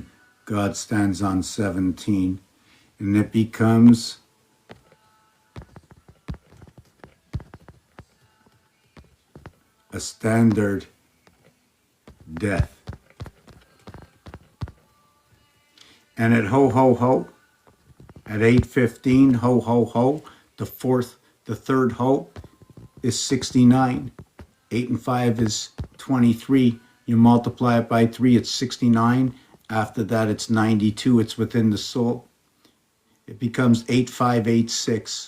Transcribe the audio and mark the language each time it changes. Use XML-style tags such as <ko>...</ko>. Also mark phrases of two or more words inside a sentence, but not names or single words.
<en>God stands on 17. And it becomes a standard death. And at ho ho ho, at 8:15, ho ho ho, the third ho is 69. 8 and 5 is 23. You multiply it by 3, it's 69. After that, it's 92. It's within the soul. It becomes 8586.</en>